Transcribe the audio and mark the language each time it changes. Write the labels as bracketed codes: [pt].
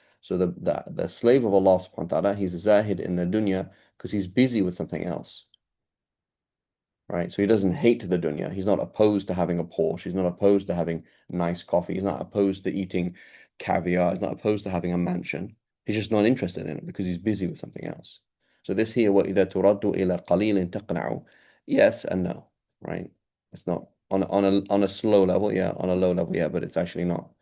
[en] So the slave of Allah subhanahu wa ta'ala, he's a zahid in the dunya because he's busy with something else. right? So he doesn't hate the dunya. He's not opposed to having a Porsche. He's not opposed to having nice coffee. He's not opposed to eating caviar. He's not opposed to having a mansion. He's just not interested in it because he's busy with something else. So this here, [ar] وَإِذَا تُرَدُّ إِلَى قَلِيلٍ تَقْنَعُ. [en] Yes and no, right? It's not on a slow level, yeah, on a low level, yeah, but it's actually not.